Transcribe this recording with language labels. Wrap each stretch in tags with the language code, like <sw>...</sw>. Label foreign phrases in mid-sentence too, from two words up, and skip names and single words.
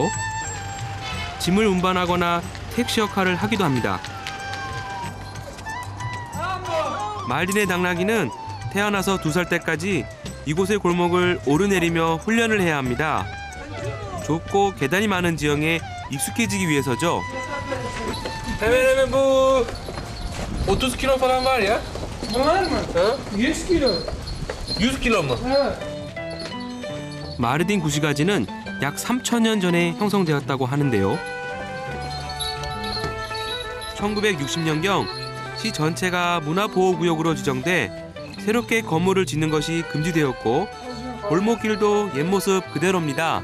<ko>짐을 운반하거나 택시 역할을 하기도 합니다. 말딘의 당나귀는 태어나서 2살 때까지 이곳의 골목을 오르내리며 훈련을 해야 합니다. 좁고 계단이 많은 지형에 익숙해지기 위해서죠.</ko> <tr>Hemen hemen bu 30 kilo falan var ya. Bunlar mı? 100 kilo. 100 kilo mu?</tr> <ko>마르딘 구시가지는 약 3,000년 전에 형성되었다고 하는데요. 1960년경 시 전체가 문화보호구역으로 지정돼 새롭게 건물을 짓는 것이 금지되었고 골목길도 옛모습 그대로입니다.</ko>